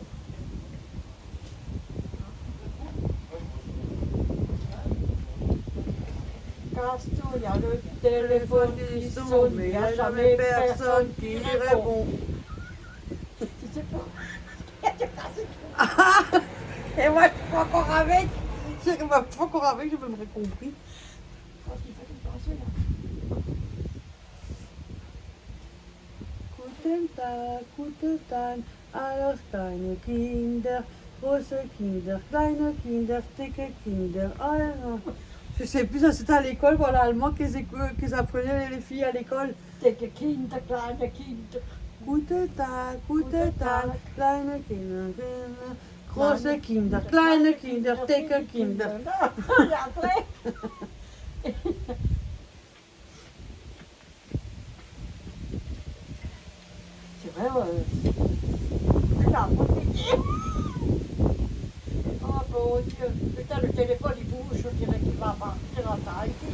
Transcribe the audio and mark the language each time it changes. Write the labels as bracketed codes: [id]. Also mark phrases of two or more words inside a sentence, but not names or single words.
[fr] Casse-tout, il y a le téléphone qui sonne, mais il n'y a jamais personne qui répond. Tu sais pas. Tu casses tout. Et moi, je suis encore avec. Je suis encore avec, je me compris. Parce qu'il faut tout passer, là. [de] Guten Tag, alles kleine Kinder, große Kinder, kleine Kinder, dicke Kinder. [fr] Je sais plus, ça c'était à l'école, voilà, allemand qu'ils apprenaient les filles à l'école. [de] Dicke Kinder, kleine Kinder. Guten Tag, kleine Kinder, große Kinder, kleine Kinder, dicke Kinder. [fr] Et après. C'est vrai, là, oh bon Dieu, putain, le téléphone il bouge, je dirais qu'il va partir en Tahiti.